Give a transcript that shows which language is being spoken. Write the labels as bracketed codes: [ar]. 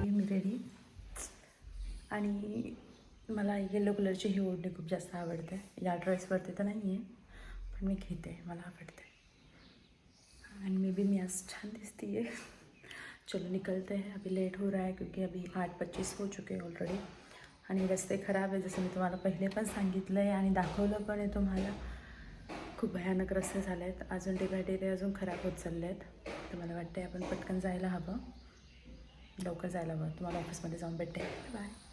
[mr] Ready. आणि मला yellow कलरची ही ओढणी खूप जास्त आवडते. या ड्रेसवरती तर नाही आहे, पण मी घेते, मला आवडते. आणि मी आज छान दिसती है. [hi] चलो निकलते हैं, अभी लेट हो रहा है क्योंकि अभी 8:25 हो चुके हैं ऑलरेडी. [mr] आणि रस्ते खराब आहे, जसं मी तुम्हाला पहिले पण सांगितलं आहे आणि दाखवलं पण आहे तुम्हाला. खूप भयानक रस्ते झाले आहेत, अजून डिवायडेड आहे, अजून खराब होत चालले आहेत. तर मला वाटतं आपण पटकन जायला हवं, लवकर जायला हवं. तुम्हाला ऑफिसमध्ये जाऊन भेटते. बाय.